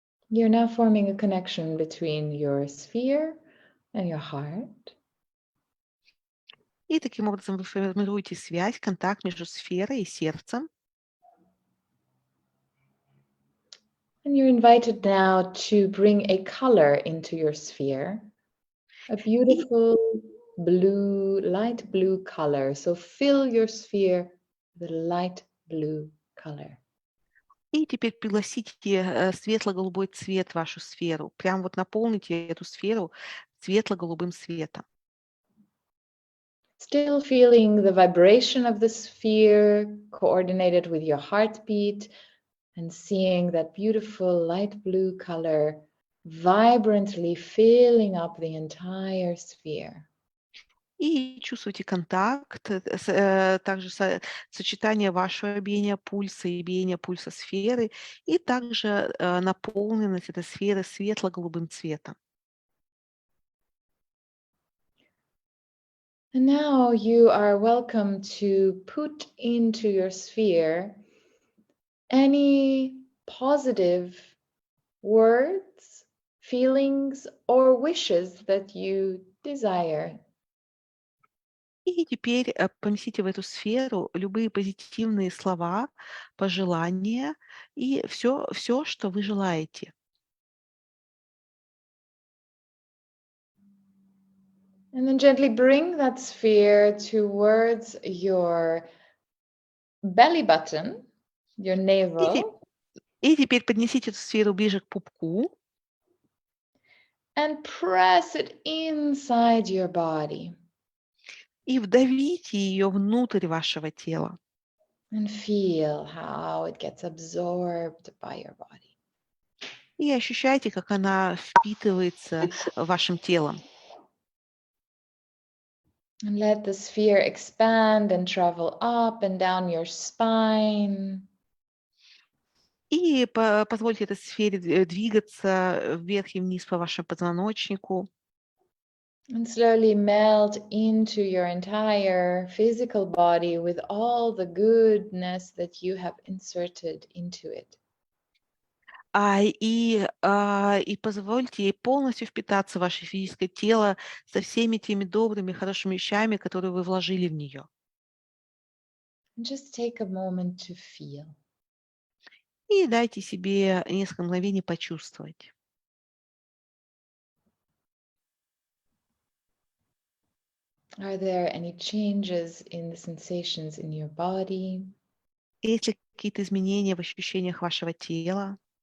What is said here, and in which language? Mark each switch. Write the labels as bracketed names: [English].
[English] You're now forming a connection between your sphere and your heart. [Russian] И таким образом вы формируете связь, контакт между сферой и сердцем. [English] And you're invited now to bring a color into your sphere, a beautiful blue, light blue color. So fill your sphere with a light blue color. [Russian] И теперь пригласите светло-голубой цвет в вашу сферу. Прям вот наполните эту сферу светло-голубым светом. [English] Still feeling the vibration of the sphere coordinated with your heartbeat and seeing that beautiful light blue color vibrantly filling up the entire sphere. [Russian] И чувствуйте контакт, также сочетание вашего биения пульса и биения пульса сферы, и также наполненность этой сферы светло-голубым цветом. [English] And now you are welcome to put into your sphere any positive words, feelings, or wishes that you desire. [Russian] И теперь поместите в эту сферу любые позитивные слова, пожелания и все, что вы желаете. [English] And then gently bring that sphere towards your belly button, your navel, [Russian] И теперь поднесите эту сферу ближе к пупку [English] and press it inside your body. [Russian] и вдавите ее внутрь вашего тела. [English] And feel how it gets absorbed by your body. [Russian] И ощущайте, как она впитывается вашим телом. [English] And let the sphere expand and travel up and down your spine. [Russian] И позвольте этой сфере двигаться вверх и вниз по вашему позвоночнику. [English] And slowly melt into your entire physical body with all the goodness that you have inserted into it. [Russian] И позвольте ей полностью впитаться в ваше физическое тело со всеми теми добрыми, хорошими вещами, которые вы вложили в нее. [English] And just take a moment to feel. [Russian] И дайте себе несколько мгновений почувствовать. [English] Are there any changes in the sensations in your body? [Russian] Есть ли какие-то изменения в ощущениях вашего тела?